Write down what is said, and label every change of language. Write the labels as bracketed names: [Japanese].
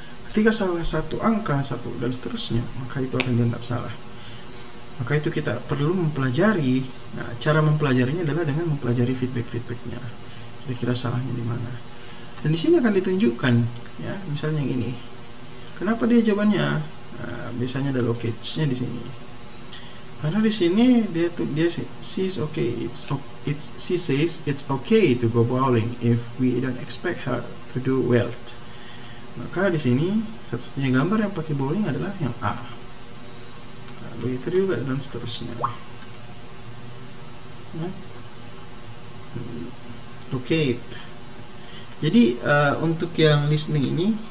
[Indonesian] Ketika salah satu angka, dan seterusnya, maka itu akan dianggap salah. Maka itu kita perlu mempelajari. Nah, cara mempelajarinya adalah dengan mempelajari feedbacknya. Kira-kira salahnya di mana. Dan di sini akan ditunjukkan, ya, misalnya yang ini. Kenapa dia jawabannya? Nah, biasanya ada locate-nya di sini. Karena di sini dia [English] says okay, she says it's okay to go bowling if we don't expect her to do well. [Indonesian] Maka di sini satu-satunya gambar yang pakai bowling adalah yang A. Nah, begitu juga dan seterusnya. Nah. Oke. Jadi untuk yang listening ini